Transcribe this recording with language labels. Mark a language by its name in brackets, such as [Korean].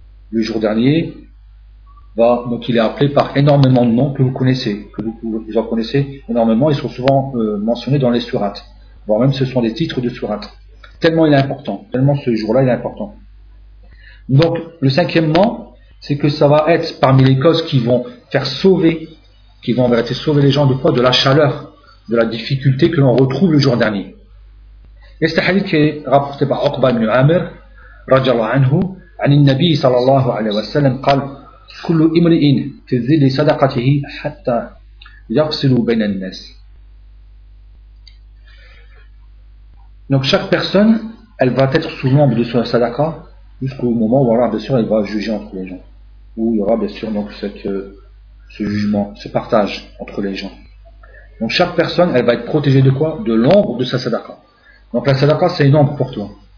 [French] Le jour dernier, donc il est appelé par énormément de noms que vous connaissez, que vous en connaissez énormément, ils sont souvent mentionnés dans les sourates, voire même ce sont des titres de sourates. Tellement il est important, tellement ce jour-là il est important. Donc le cinquième nom, c'est que ça va être parmi les causes qui vont faire sauver, qui vont en vérité sauver les gens de quoi ? De la chaleur, de la difficulté que l'on retrouve le jour dernier. Et c'est un hadith qui est rapporté par Aqba ibn Amir, radiallahu anhu, [Arabic] عن النبي صلى الله عليه وسلم قال كل امرئ في ظل صدقته حتى يفصل بين الناس. [French] Donc chaque personne, elle va être sous l'ombre de son sadaqa jusqu'au moment où alors bien sûr elle va juger entre les gens, où il y aura bien sûr donc ce jugement, ce partage entre les gens. Donc chaque personne, elle va être protégée de quoi? De l'ombre de sa sadaqa. Donc la sadaqa, c'est une ombre pour toi.